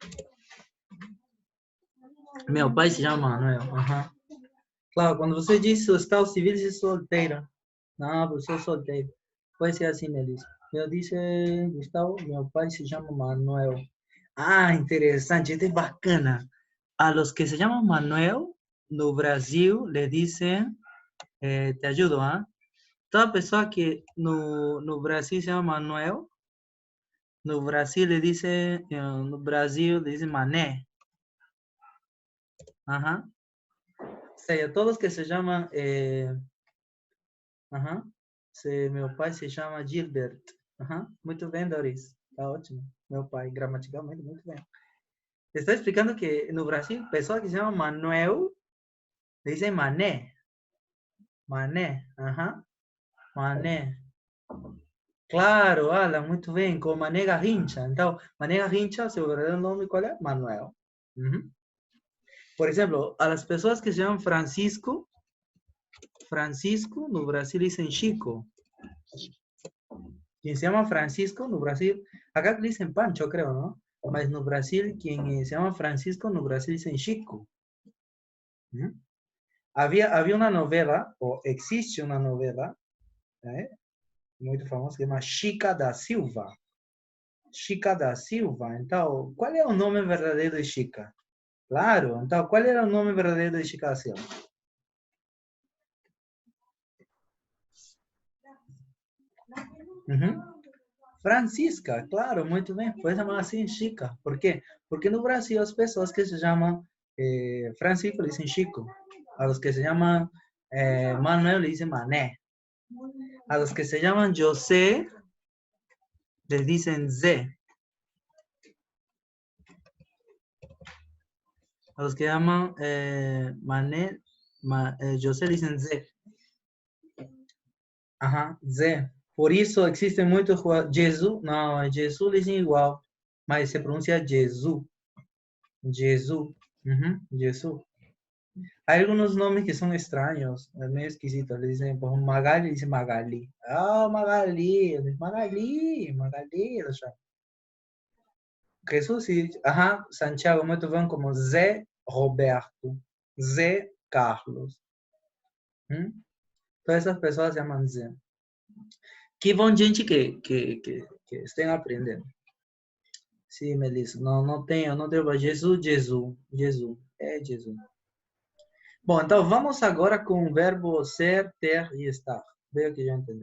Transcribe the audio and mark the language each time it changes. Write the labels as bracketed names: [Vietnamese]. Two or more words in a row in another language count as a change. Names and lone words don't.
[Portuguese] Meu pai se chama Manuel. Uhum. Claro, quando você diz estado civil, diz solteira. Não, eu sou solteiro. Pode ser assim, Melissa. Eu disse, Gustavo, meu pai se chama Manuel. Interessante, é bacana. [Spanish] A los que se llaman Manuel, [Portuguese] no Brasil, [Spanish] le dicen, te ayudo, ¿ah? [Portuguese] Toda pessoa que no Brasil [Spanish] se llama [Portuguese] Manuel, no Brasil [Spanish] le dice, [Portuguese] Mané. Ajá. [Spanish] O sea, todos que se llaman, ajá. [Portuguese] Meu pai se chama Gilbert. Ajá. Muito bem, Doris. Tá ótimo. Meu pai, gramaticalmente, muito bem. Estou explicando que no Brasil, pessoa que se chama Manuel, [Spanish] le dicen [Portuguese] Mané. Mané. Ajá. Mané. Claro, Alan, muito bem, com Mané Garrincha. Então, Mané Garrincha, seu verdadeiro nome qual é? Manuel. Uhum. Por exemplo, [Spanish] a las [Portuguese] pessoas que se chamam Francisco, no Brasil dicen Chico. [Spanish] Quien se llama Francisco [Portuguese] no Brasil, [Spanish] acá dicen Pancho, creo, ¿no? [Portuguese] Mas no Brasil, [Spanish] quien se llama [Portuguese] Francisco no Brasil dicen Chico. ¿Mm? [Spanish] Había una novela, o existe una novela, [Portuguese] muito famosa, [Spanish] que se llama Chica da Silva. Chica da Silva. [Portuguese] Então, qual é o nome verdadeiro de Chica? Claro. Então, qual era o nome verdadeiro de Chica da Silva? Uhum. Francisca, claro, muito bem. Foi chamada assim Chica. Por quê? Porque no Brasil as pessoas que se chamam Francisco [Spanish] le dicen [Portuguese] Chico. [Spanish] A los que se llaman Manuel le dicen Mané. A los que se llaman José les dicen Z. A los que llaman Mané, José le dicen Z. Ajá, Z. [Portuguese] Por isso existem muitos Jesus, não, Jesus dizem igual, mas se pronuncia Jesus. Jesus. Uhum, Jesus. [Spanish] Hay algunos nombres que son extraños, medio esquisitos. Le dicen, por ejemplo, Magali, dice Magali. Ah, Magali, Magali, Magali. O sea, Jesús y, ajá, Santiago, muchos ven como Zé Roberto, Zé Carlos. ¿Mm? Todas esas personas se llaman Zé. [Portuguese] Que bom gente que estén aprendendo. Sim, Melissa, não tenho, Jesus, Jesus, Jesus, é Jesus. Bom, então vamos agora com o verbo ser, ter e estar. Veio que já entendeu.